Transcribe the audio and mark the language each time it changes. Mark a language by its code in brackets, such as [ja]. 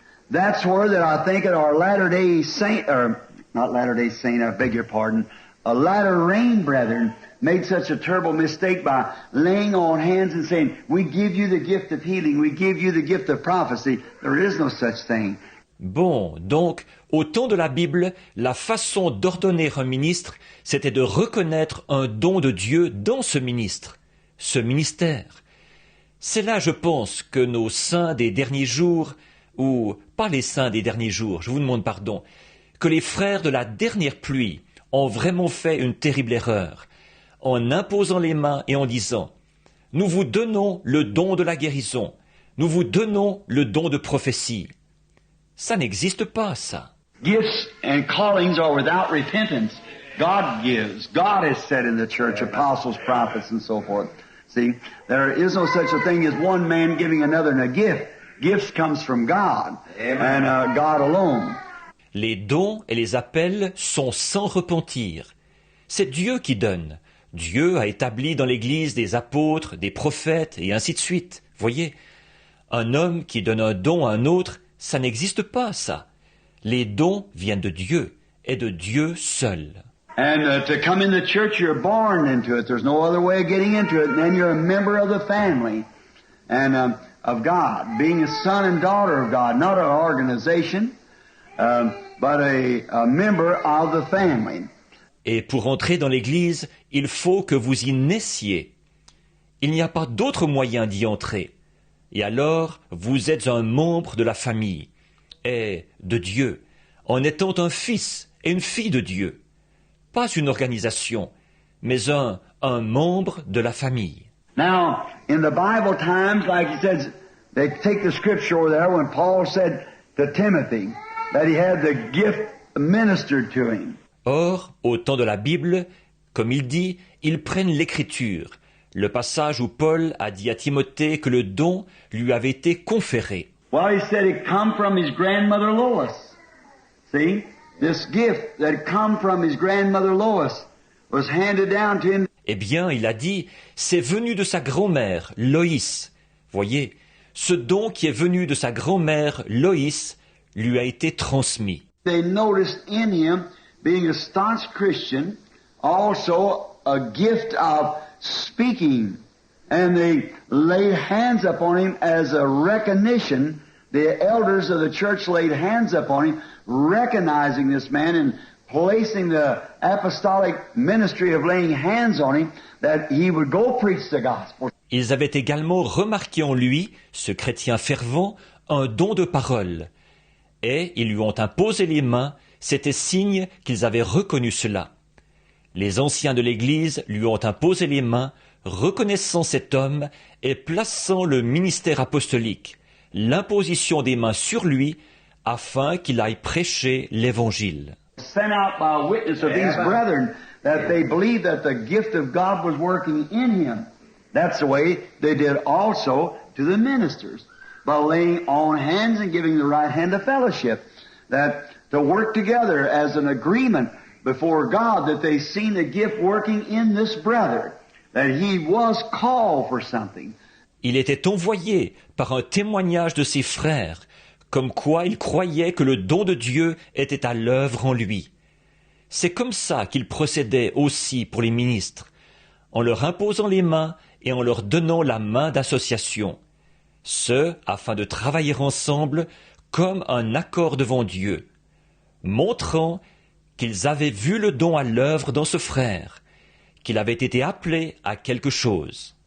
[en] That's where that I think that our Latter-day Saint, or not Latter-day Saint, I beg your pardon, a Latter Rain brethren made such a terrible mistake by laying on hands and saying, we give you the gift of healing, we give you the gift of prophecy. There is no such thing. [fr] Bon, donc, au temps de la Bible, la façon d'ordonner un ministre, c'était de reconnaître un don de Dieu dans ce ministre, ce ministère. C'est là, je pense, que nos saints des derniers jours, ou pas les saints des derniers jours, je vous demande pardon, que les frères de la dernière pluie ont vraiment fait une terrible erreur, en imposant les mains et en disant « Nous vous donnons le don de la guérison, nous vous donnons le don de prophétie ». Ça n'existe pas, ça. [en] Gifts and callings are without repentance. God gives. God has said in the church, apostles, prophets, and so forth. See, there is no such a thing as one man giving another a gift. Gifts comes from God, and God alone. [fr] Les dons et les appels sont sans repentir. C'est Dieu qui donne. Dieu a établi dans l'Église des apôtres, des prophètes, et ainsi de suite. Voyez, un homme qui donne un don à un autre, ça n'existe pas, ça. Les dons viennent de Dieu, et de Dieu seul. [en] And to come in the church, you're born into it. There's no other way of getting into it. And then you're a member of the family and of God, being a son and daughter of God, not an organization, but a member of the family. [fr] Et pour entrer dans l'Église, il faut que vous y naissiez. Il n'y a pas d'autre moyen d'y entrer. Et alors, vous êtes un membre de la famille, et de Dieu, en étant un fils et une fille de Dieu. Pas une organisation, mais un membre de la famille. [en] Now, in the Bible times, like he says, they take the scripture over there when Paul said to Timothy that he had the gift ministered to him. [fr] Or, au temps de la Bible, comme il dit, ils prennent l'écriture, le passage où Paul a dit à Timothée que le don lui avait été conféré. [en] Well, he said it come from his grandmother Lois. See? This gift that come from his grandmother Lois was handed down to him. [fr] Eh bien, il a dit, c'est venu de sa grand-mère, Loïs. Voyez, ce don qui est venu de sa grand-mère, Loïs, lui a été transmis. [en] They noticed in him, being a staunch Christian, also a gift of speaking. And they laid hands upon him as a recognition. The elders of the church laid hands upon him, recognizing this man and placing the apostolic ministry of laying hands on him, that he would go preach the gospel. [fr] Ils avaient également remarqué en lui, ce chrétien fervent, un don de parole. Et ils lui ont imposé les mains, c'était signe qu'ils avaient reconnu cela. Les anciens de l'Église lui ont imposé les mains, reconnaissant cet homme et plaçant le ministère apostolique, l'imposition des mains sur lui, afin qu'il aille prêcher l'Évangile. [en] Sent out by a witness of these brethren that they believed that the gift of God was working in him. That's the way they did also to the ministers, by laying on hands and giving the right hand of fellowship, that to work together as an agreement before God that they seen the gift working in this brother, that he was called for something. [fr] Il était envoyé par un témoignage de ses frères, comme quoi il croyait que le don de Dieu était à l'œuvre en lui. C'est comme ça qu'il procédait aussi pour les ministres, en leur imposant les mains et en leur donnant la main d'association, ce afin de travailler ensemble comme un accord devant Dieu, montrant qu'ils avaient vu le don à l'œuvre dans ce frère, qu'il avait été appelé à quelque chose.